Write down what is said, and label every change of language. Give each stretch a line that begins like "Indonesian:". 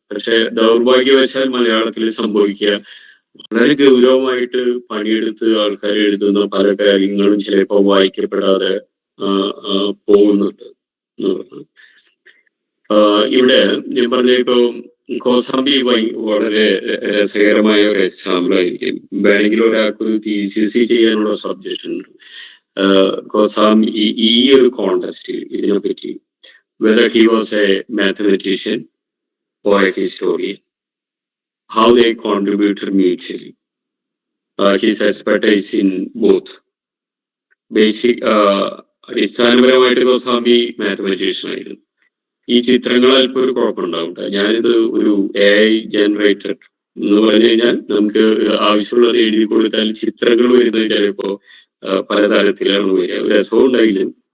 Malayalam: പക്ഷെ ദൗർഭാഗ്യവശാൽ മലയാളത്തിൽ സംഭവിക്കുക വളരെ ഗൗരവമായിട്ട് പണിയെടുത്ത് ആൾക്കാർ എഴുതുന്ന പല കാര്യങ്ങളും ചിലപ്പോൾ വായിക്കപ്പെടാതെ പോകുന്നുണ്ട്. ഇവിടെ ഞാൻ പറഞ്ഞ ഇപ്പൊ കോസാംബി വളരെ രസകരമായ ഒരു എക്സാമ്പിൾ ആയിരിക്കും. വേണമെങ്കിൽ ഒരാൾക്ക് ഒരു തീസിസ് ചെയ്യാനുള്ള സബ്ജക്റ്റ് ഉണ്ട്. കോസാംബി ഈ ഒരു കോണ്ടസ്റ്റിൽ ഇതിനെപ്പറ്റി
English: whether he was a mathematician or a historian, how they contributed mutually, his expertise in both.
Malayalam: Basic അടിസ്ഥാനപരമായിട്ട് കോസാംബി മാത്തമാറ്റീഷ്യൻ ആയിരുന്നു. ഈ ചിത്രങ്ങൾ അല്പം ഒരു കുഴപ്പമുണ്ടാവും. ഞാനിത് ഒരു AI ജനറേറ്റഡ് എന്ന് പറഞ്ഞു കഴിഞ്ഞാൽ നമുക്ക് ആവശ്യമുള്ളത് എഴുതി കൊടുത്താൽ ചിത്രങ്ങൾ വരുന്നത് ചിലപ്പോ പലതരത്തിലാണ് വരിക. രസവും ഉണ്ടായില്ല.